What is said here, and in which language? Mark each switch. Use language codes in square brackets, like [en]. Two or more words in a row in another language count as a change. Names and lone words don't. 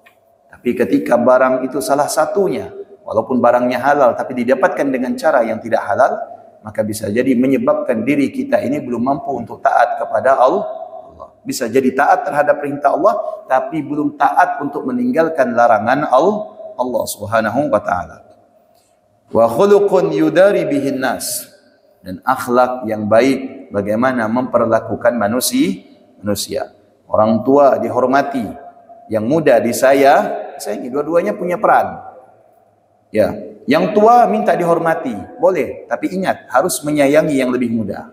[id] Tapi ketika barang itu salah satunya, walaupun barangnya halal tapi didapatkan dengan cara yang tidak halal, maka bisa jadi menyebabkan diri kita ini belum mampu untuk taat kepada Allah. Bisa jadi taat terhadap perintah Allah, tapi belum taat untuk meninggalkan larangan [ar] الله سبحانه وتعالى. وخلق يداري به الناس, [id] dan akhlak yang baik bagaimana memperlakukan manusia. Orang tua dihormati, yang muda disayangi, dua-duanya punya peran. Ya, yang tua minta dihormati, boleh, tapi ingat harus menyayangi yang lebih muda.